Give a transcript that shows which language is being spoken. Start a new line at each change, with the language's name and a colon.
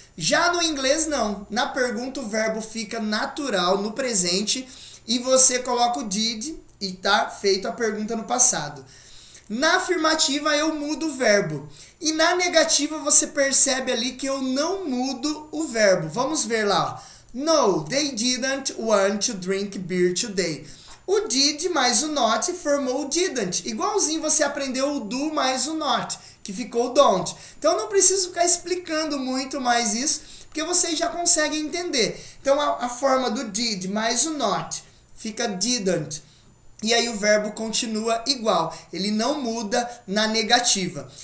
Portuguese: Já no inglês, não. Na pergunta, o verbo fica natural no presente e você coloca o did e tá feito a pergunta no passado. Na afirmativa, eu mudo o verbo. E na negativa, você percebe ali que eu não mudo o verbo. Vamos ver lá. Ó.
English: No, they didn't want to drink beer today.
Portuguese: O did mais o not formou o didn't. Igualzinho você aprendeu o do mais o not, que ficou o don't. Então, eu não preciso ficar explicando muito mais isso, porque vocês já conseguem entender. Então, a forma do did mais o not fica didn't. E aí o verbo continua igual, ele não muda na negativa.